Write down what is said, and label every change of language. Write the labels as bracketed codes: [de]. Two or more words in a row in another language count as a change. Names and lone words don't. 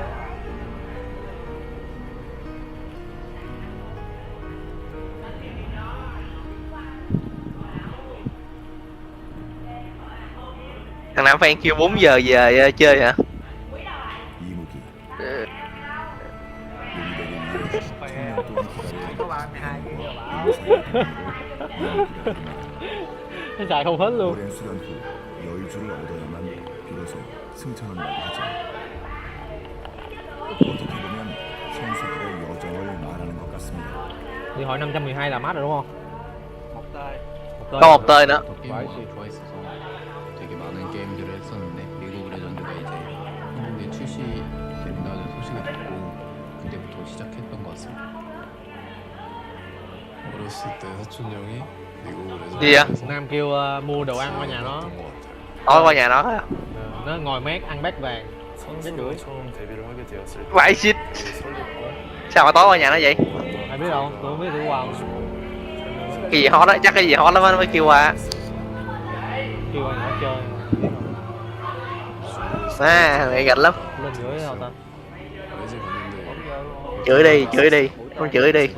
[vi] Thằng Nam Phan kêu 4 giờ về chơi hả? [ko] 이무기 [vi] Ừ. có 32 giờ bảo. Nó xài không hết luôn. [ko] 오랜 수련 후 여유주를 얻어야만 비로소 승천을 하죠. 어떻게 보면 선수들의 여정을 말하는 것 같습니다. [vi] Điện thoại 512 là mát rồi đúng không? Một tơi. Có một tơi nữa. Vãi. [ko] 좋아했어서 되게 많은 게임들을 했었는데 리그 오브 레전드가 이제 한국에 출시된다는 소식을 듣고 그때부터 시작했던 것 같습니다. 어렸을 때 사촌 형이 리그 오브 레전드 [vi] Gì vậy? Nam kêu mua đồ ăn qua nhà nó. Tối qua nhà nó hả? Nó ngồi mát ăn bát vàng. [ko] 선수로 처음 데뷔를 하게 되었을 때 [vi] Vãi xít. [ko] 설렜고 [vi] Sao mà tối qua nhà nó vậy? Ai biết đâu, tôi không biết tôi qua. Cái gì hot đó, chắc cái gì hot lắm á mới kêu qua. Kêu qua nhà chơi. À, mẹ gạch lắm. Lên gửi đâu ta? [ko] LG 갔는데 [vi] Chửi đi. Con chửi đi.